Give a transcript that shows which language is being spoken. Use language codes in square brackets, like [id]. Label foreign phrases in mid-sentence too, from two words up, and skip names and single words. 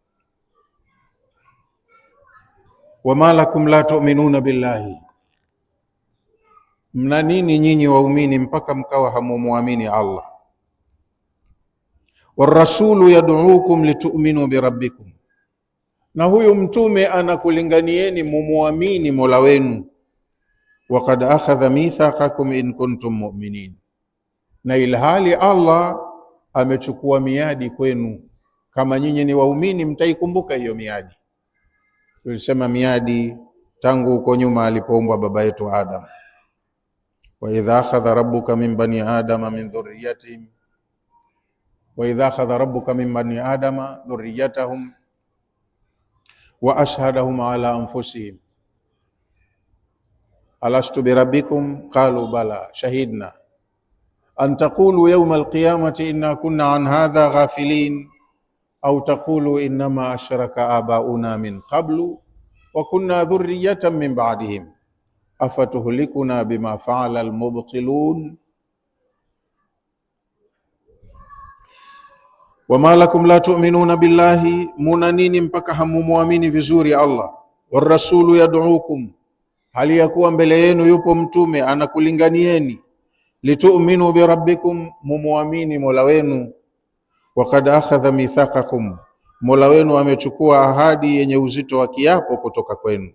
[ar] وما لكم لا تؤمنون بالله, [sw] mna nini nyinyi waumini mpaka mkawa hamumuamini Allah. [ar] والرسول يدعوكم لتؤمنوا بربكم, [sw] na huyu mtume anakulinganieni mumuamini Mola wenu. [ar] وقد أخذ ميثاقكم إن كنتم مؤمنين, [sw] na ilhali Allah amechukua miadi kwenu, kama nyinyi ni waumini mtaikumbuka hiyo miadi. Tulisema miadi tangu uko nyuma alipoumbwa baba yetu Adam. [ar] وإذ أخذ ربك من بني آدم من ذريتهم وإذ أخذ ربك من بني آدم ذريتهم وأشهدهم على أنفسهم ألست بربكم قالوا بلى شهدنا أن تقولوا يوم القيامة إنا كنا عن هذا غافلين أو تقولوا إنما أشرك آباؤنا من قبل وكنا ذرية من بعدهم أفتهلكنا بما فعل المبطلون وما لكم لا تؤمنون بالله, [sw] muna nini mpaka hamumuamini vizuri Allah. [ar] والرسول يدعوكم, [sw] hali ya kuwa mbele yenu yupo mtume anakulinganieni. [ar] لتؤمنوا بربكم, [sw] mumuamini mola wenu. [ar] وقد أخذ ميثاقكم, [sw] mola wenu amechukua ahadi yenye uzito wa kiapo kutoka kwenu.